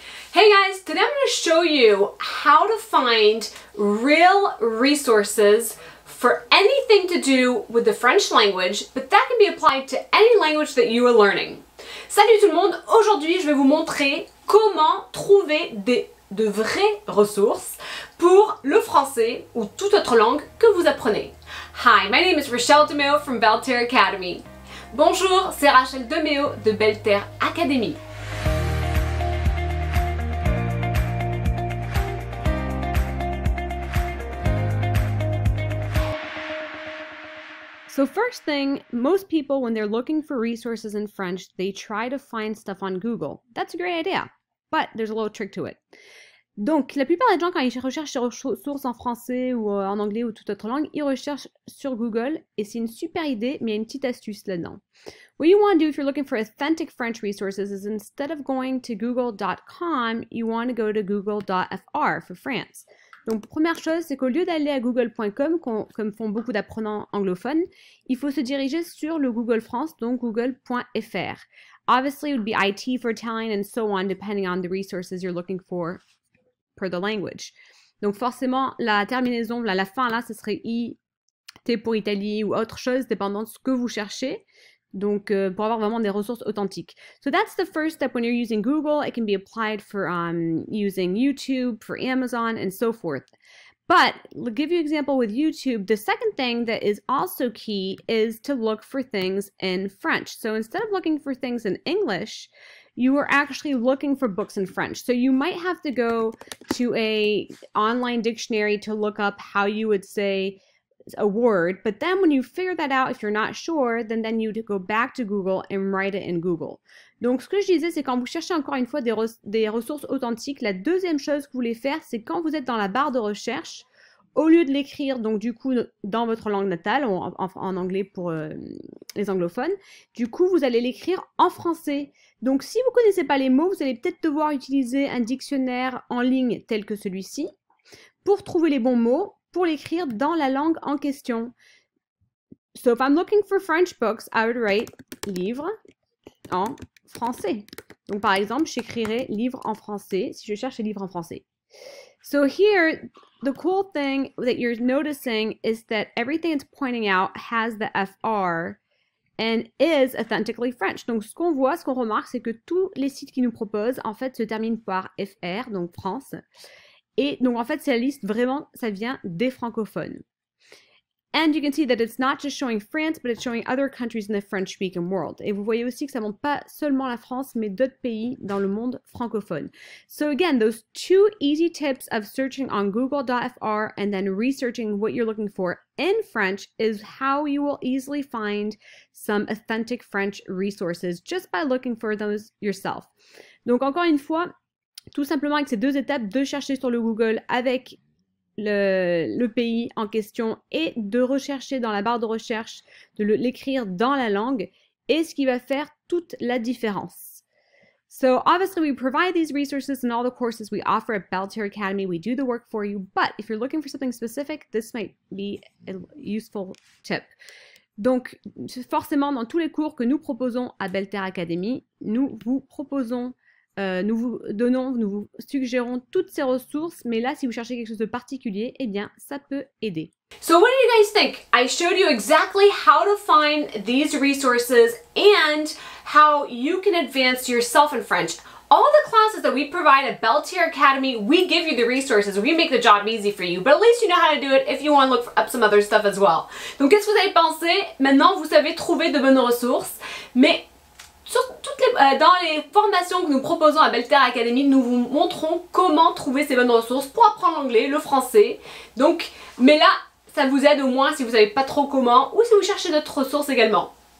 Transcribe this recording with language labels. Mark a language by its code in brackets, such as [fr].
[en] Hey guys, today I'm going to show you how to find real resources for anything to do with the French language, but that can be applied to any language that you are learning. [fr] Salut tout le monde, aujourd'hui je vais vous montrer comment trouver de vraies ressources pour le français ou toute autre langue que vous apprenez. [en] Hi, my name is Rachele DeMeo from Belle Terre Academy. [fr] Bonjour, c'est Rachele DeMeo de Belle Terre Academy. [en] So first thing, most people when they're looking for resources in French, they try to find stuff on Google. That's a great idea, but there's a little trick to it. [fr] Donc, la plupart des gens, quand ils recherchent sur ressources en français ou en anglais ou toute autre langue, ils recherchent sur Google et c'est une super idée, mais il y a une petite astuce là-dedans. [en] What you want to do if you're looking for authentic French resources is instead of going to google.com, you want to go to google.fr for France. [fr] Donc, première chose, c'est qu'au lieu d'aller à google.com, comme font beaucoup d'apprenants anglophones, il faut se diriger sur le Google France, donc google.fr. [en] Obviously, it would be IT for Italian and so on, depending on the resources you're looking for per the language. [fr] Donc, forcément, la terminaison, la fin, là, ce serait IT pour Italie ou autre chose, dépendant de ce que vous cherchez. Donc, pour avoir vraiment des ressources authentiques. [en] So that's the first step when you're using Google. It can be applied for using YouTube, for Amazon, and so forth. But, I'll give you an example with YouTube. The second thing that is also key is to look for things in French. So instead of looking for things in English, you are actually looking for books in French. So you might have to go to an online dictionary to look up how you would say a word, but then when you figure that out, if you're not sure, then you go back to Google and write it in Google. [fr] Donc, ce que je disais, c'est quand vous cherchez encore une fois des ressources authentiques, la deuxième chose que vous voulez faire, c'est quand vous êtes dans la barre de recherche, au lieu de l'écrire, donc du coup, dans votre langue natale, en anglais pour les anglophones, du coup, vous allez l'écrire en français. Donc, si vous ne connaissez pas les mots, vous allez peut-être devoir utiliser un dictionnaire en ligne tel que celui-ci pour trouver les bons mots, pour l'écrire dans la langue en question. [en] So if I'm looking for French books, I would write [fr] livres en français. Donc par exemple, j'écrirai livres en français si je cherche les livres en français. [en] So here, the cool thing that you're noticing is that everything it's pointing out has the FR and is authentically French. [fr] Donc ce qu'on voit, ce qu'on remarque, c'est que tous les sites qui nous proposent, en fait, se terminent par FR, donc France. Et donc, en fait, c'est la liste vraiment, ça vient des francophones. [en] And you can see that it's not just showing France, but it's showing other countries in the French-speaking world. [fr] Et vous voyez aussi que ça montre pas seulement la France, mais d'autres pays dans le monde francophone. [en] So again, those two easy tips of searching on google.fr and then researching what you're looking for in French is how you will easily find some authentic French resources just by looking for those yourself. [fr] Donc, encore une fois, tout simplement avec ces deux étapes, de chercher sur le Google avec le pays en question et de rechercher dans la barre de recherche, de l'écrire dans la langue, et ce qui va faire toute la différence. [en] So obviously we provide these resources in all the courses we offer at Belle Terre Academy. We do the work for you, but if you're looking for something specific, this might be a useful tip. [fr] Donc forcément dans tous les cours que nous proposons à Belle Terre Academy, nous vous proposons nous vous suggérons toutes ces ressources, mais là, si vous cherchez quelque chose de particulier, eh bien, ça peut aider. [en] So what do you guys think? I showed you exactly how to find these resources and how you can advance yourself in French. All the classes that we provide at Belle Terre Academy, we give you the resources. We make the job easy for you, but at least you know how to do it if you want to look up some other stuff as well. [fr] Donc, qu'est-ce que vous avez pensé? Maintenant, vous savez trouver de bonnes ressources, mais dans les formations que nous proposons à Belle Terre Academy, nous vous montrons comment trouver ces bonnes ressources pour apprendre l'anglais, le français. Donc, mais là, ça vous aide au moins si vous ne savez pas trop comment ou si vous cherchez d'autres ressources également.